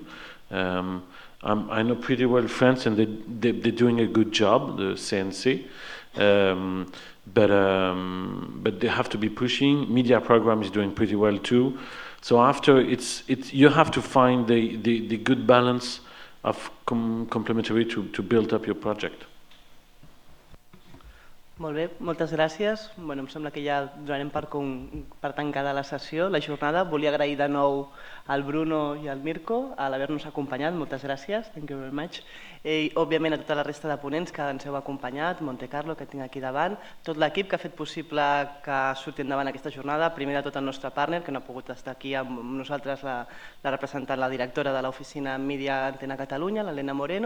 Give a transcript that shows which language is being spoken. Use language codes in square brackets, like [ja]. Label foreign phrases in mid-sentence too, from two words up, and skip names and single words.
[en] I know pretty well France, and they're doing a good job, the CNC. But they have to be pushing. Media program is doing pretty well too. So after you have to find the good balance of complementary to build up your project. [ca] Molt bé, moltes gràcies. Bueno, em sembla que ja donarem per tancada la sessió, la jornada. Volia agrair de nou al Bruno i al Mirko a l'haver-nos acompanyat. Moltes gràcies. [en] Thank you very much. [ca] I, òbviament, a tota la resta de ponents que ens heu acompanyat, Monte Carlo, que tinc aquí davant, tot l'equip que ha fet possible que surti endavant aquesta jornada, primer de tot el nostre partner, que no ha pogut estar aquí amb nosaltres, la representant, la directora de l'oficina Mídia Antena Catalunya, l'Helena Moreno.